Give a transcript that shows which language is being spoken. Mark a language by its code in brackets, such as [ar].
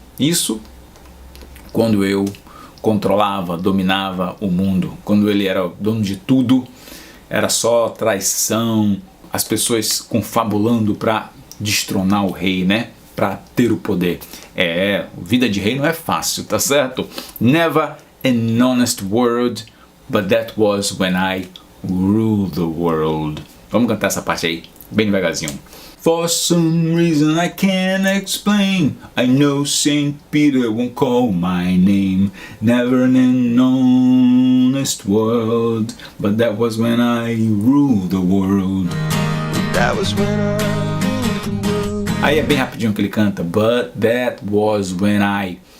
[pt] Isso quando eu controlava, dominava o mundo. Quando ele era o dono de tudo, era só traição, as pessoas confabulando para destronar o rei, né? Para ter o poder. Vida de rei não é fácil, tá certo? [en] Never an honest word, but that was when I ruled the world. [pt] Vamos cantar essa parte aí, bem devagarzinho. [en] For some reason I can't explain, I know St. Peter won't call my name. Never an honest word, but that was when I ruled the world. That was when I ruled the world. [pt] Aí é bem rapidinho que ele canta. [en] But that was when I.